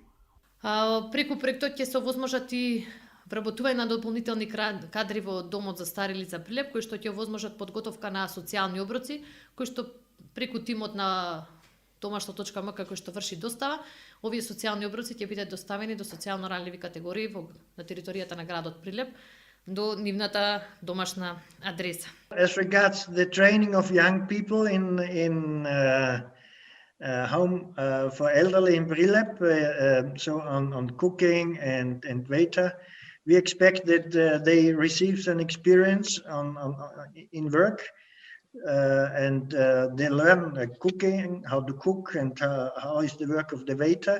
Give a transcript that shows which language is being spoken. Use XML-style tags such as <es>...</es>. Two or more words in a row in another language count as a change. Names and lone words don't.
<mk>Преку проектот ќе се овозможат и вработување на дополнителни кадри во Домот за стари лица Прилеп, кои што ќе овозможат подготовка на социјални оброци, кои што преку тимот на домашно.мк кој што врши достава, овие социјални оброци ќе бидат доставени до социјално ранливи категории на територијата на градот Прилеп, до нивната домашна адреса.</mk> <en>As regards the training of young people in home for elderly in Prilep, so on cooking and waiter, we expect that they receive an experience in work and they learn cooking, how to cook, and how is the work of the waiter.</en>